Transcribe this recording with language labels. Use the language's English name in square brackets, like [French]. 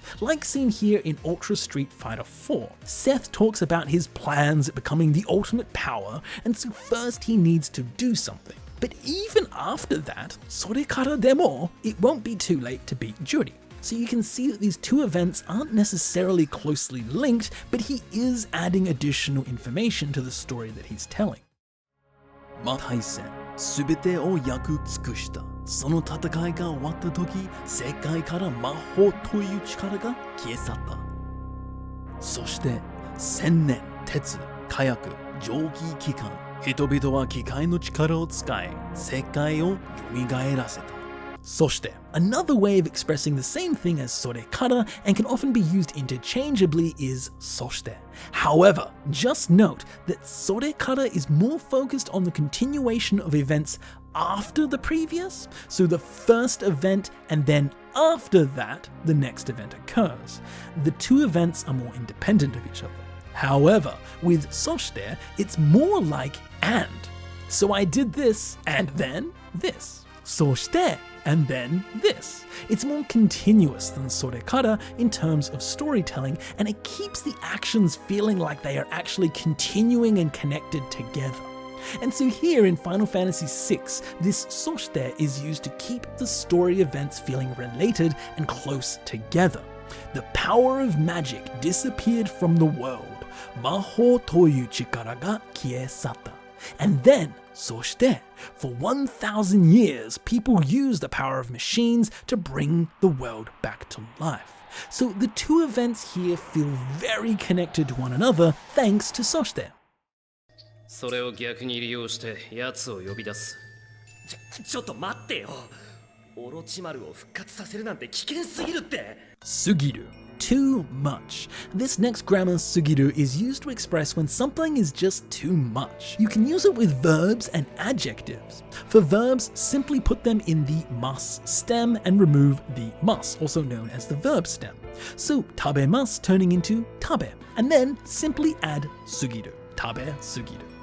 [English] Like seen here in Ultra Street Fighter 4, Seth talks about his plans at becoming the ultimate power, and so first he needs to do something. But even after that, [Japanese] それからでも, [English] it won't be too late to beat Juri. So you can see that these two events aren't necessarily closely linked, but he is adding additional information to the story that he's telling. [Japanese] 大戦すべてを焼く尽くした。その戦いが終わった時、世界から魔法という力が消え去った。そして1000年、鉄、火薬、蒸気機関、人々は機械の力を使い、世界を蘇らせた。 [English] そして another way of expressing the same thing as それから and can often be used interchangeably is そして. However, just note that それから is more focused on the continuation of events after the previous, so the first event and then after that, the next event occurs. The two events are more independent of each other. However, with そして, it's more like and. So I did this and then this. そして and then this. It's more continuous than それから in terms of storytelling, and it keeps the actions feeling like they are actually continuing and connected together. And so here in Final Fantasy VI, this そして is used to keep the story events feeling related and close together. The power of magic disappeared from the world. [Japanese] 魔法という力が消え去った。 [English] And then, そして for 1,000 years, people used the power of machines to bring the world back to life. So the two events here feel very connected to one another thanks to そして。 [Japanese] それを逆に利用して奴を呼び出す。ちょっと待ってよ。オロチマルを復活させるなんて危険すぎるって。 [English] すぎる。Too much. This next grammar sugiru is used to express when something is just too much. You can use it with verbs and adjectives. For verbs, simply put them in the mas stem and remove the mas, also known as the verb stem. So tabemasu turning into tabe, and then simply add sugiru, tabe sugiru.